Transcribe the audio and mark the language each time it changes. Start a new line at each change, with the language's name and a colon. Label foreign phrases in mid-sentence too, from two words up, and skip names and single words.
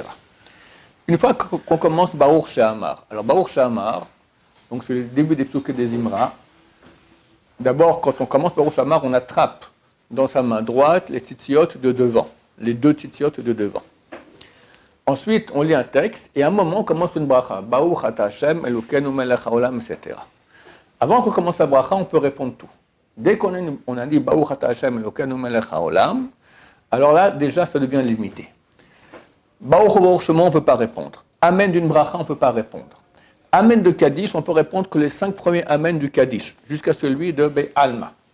French: Une fois qu'on commence Baruch She'amar, alors Baruch She'amar, donc c'est le début des psukim des Imra. D'abord, quand on commence Baruch She'amar, on attrape dans sa main droite les tzitziot de devant, les deux tzitziot de devant. Ensuite, on lit un texte, et à un moment, on commence une bracha.
Hebrew: ברוך אתה השם, אלוקינו מלך העולם,
French: etc. Avant qu'on commence la bracha, on peut répondre tout. Dès qu'on a dit
Hebrew: ברוך אתה השם, אלוקינו מלך העולם,
French: alors là, déjà, ça devient limité.
Hebrew: ברוך הוא ברוך שמו,
French: on ne peut pas répondre. Amen d'une bracha, on ne peut pas répondre. Amen de Kaddish, on peut répondre que les 5 premiers Amen du Kaddish, jusqu'à celui de Be'alma.